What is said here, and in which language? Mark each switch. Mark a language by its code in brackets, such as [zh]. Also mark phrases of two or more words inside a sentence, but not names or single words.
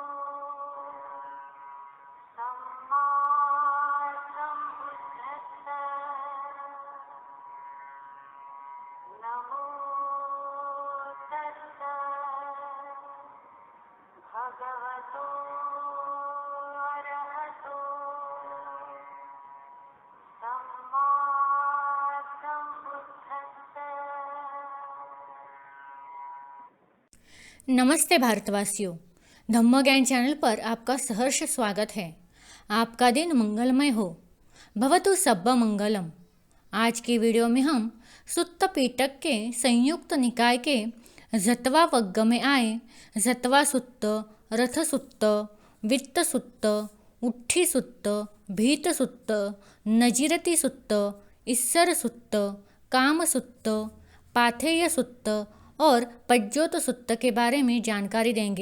[pi] सम्मा सम्बुद्धस्सा नमो तस्सा भगवतो अरहतो सम्मा सम्बुद्धस्सा। [hi] नमस्ते भारतवासियों, धम्म ज्ञान चैनल पर आपका सहर्ष स्वागत है। आपका दिन मंगलमय हो, [pi] भवतु सब्ब मंगलम। [hi] आज की वीडियो में हम सुत्त पीटक के संयुक्त निकाय के झतवा वग्ग में आए झतवा सुत्त, रथ सुत्त, वित्त सुत्त, उट्ठी सुत्त, भीत सुत्त, नजीरती सुत्त, ईसर सुत्त, काम सुत्त, पाथेय सुत्त और पज्योत सुत्त के बारे में जानकारी देंगे।